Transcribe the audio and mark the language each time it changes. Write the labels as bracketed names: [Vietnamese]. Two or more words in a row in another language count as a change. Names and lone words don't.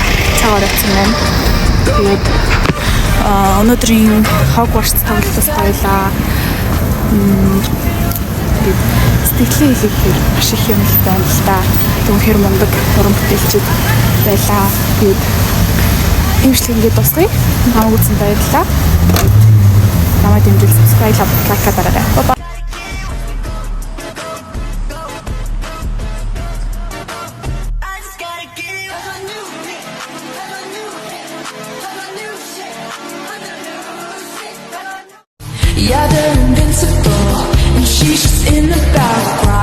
[Mongolian] Цагаар явсан байна. Тэгээд өнөөдрийн Hogwarts тоглолтоос хоёлаа сэтгэлээ хэлэхээр маш их юм л байна л да. Түүхээр мундаг уран бүтээлчд байлаа. Тэгээд имжлэг ингээд дуусгая. Намайг үзсэн баярлалаа. Намайг дэмжиж [English] subscribe, like [Mongolian] дараарай. Bye. [English] Yeah, they're invincible, and she's just in the background.